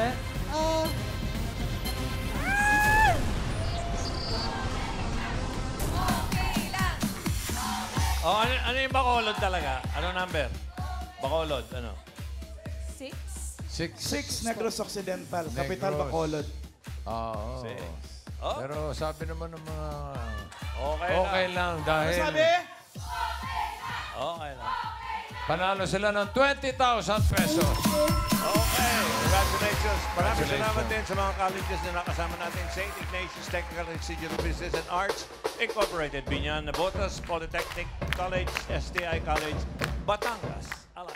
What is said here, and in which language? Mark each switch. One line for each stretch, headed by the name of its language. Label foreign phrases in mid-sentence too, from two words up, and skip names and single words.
Filipino: Oh, ano yung Bacolod talaga? Ano number? Bacolod, ano? 6. 6, Negros Occidental. Capital Negros. Bacolod. Oo. Oh. Pero sabi naman ng mga... Okay lang dahil... Sabi? Okay lang. Panalo sila ng 20,000 pesos.
English: Okay, congratulations.
Filipino: Maraming salamat din sa mga colleges na nakasama natin. St. Ignatius Technical Institute of Business and Arts, Incorporated, Biñan, Nabotas, Polytechnic College, STI College, Batangas.